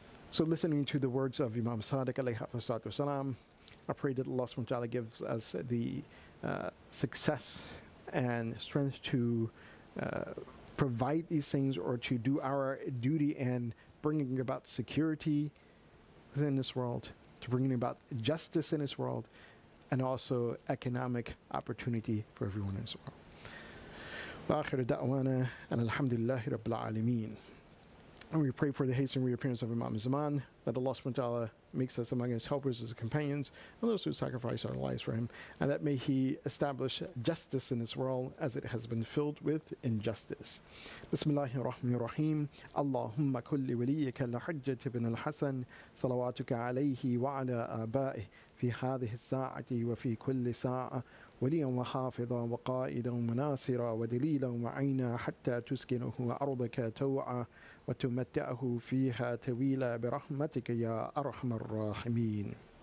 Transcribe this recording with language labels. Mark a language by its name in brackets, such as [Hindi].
[English] So listening to the words of Imam Sadiq alayhi wasalam, I pray that Allah subhanahu wa ta'ala gives us the success and strength to provide these things, or to do our duty in bringing about security in this world, to bringing about justice in this world, and also economic opportunity for everyone in this world. [Arabic] وآخر دعوانا أن الحمد لله رب العالمين. [English] And we pray for the haste and reappearance of Imam Zaman, that Allah subhanahu wa ta'ala makes us among his helpers, his companions, and those who sacrifice our lives for him, and that may he establish justice in this world as it has been filled with injustice. [Arabic] Bismillahir Rahmanir Rahim. Allahumma kulli waliyika al-Hujjat ibn al-Hasan salawatuka alayhi wa ala aba'ih في هذه الساعة وفي كل ساعة وليا وحافظا وقائدا وناصرا ودليلا وعينا حتى تسكنه أرضك توعا وتمتعه فيها طويلا برحمتك يا أرحم الراحمين.